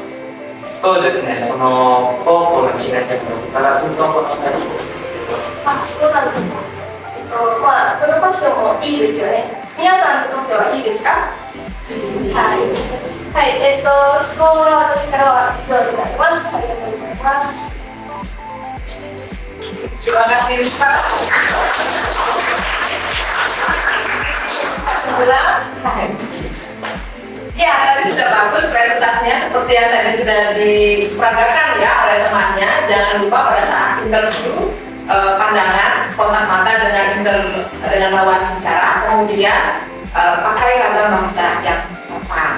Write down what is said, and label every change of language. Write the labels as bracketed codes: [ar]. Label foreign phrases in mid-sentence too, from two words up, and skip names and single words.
[ja] そうですね、高校の1年生の時からずっとこの2人を。そうなんですか。このファッションもいいですよね。皆さんにとってはいいですか？はい。質問は私からは以上になります。ありがとうございます。 [id] Terima kasih Rizka. Ulang. Ya, tadi sudah bagus presentasinya seperti yang tadi sudah diperagakan ya oleh temannya. Jangan lupa pada saat interview pandangan, kontak mata dengan lawan bicara, kemudian pakai ragam bahasa yang sopan.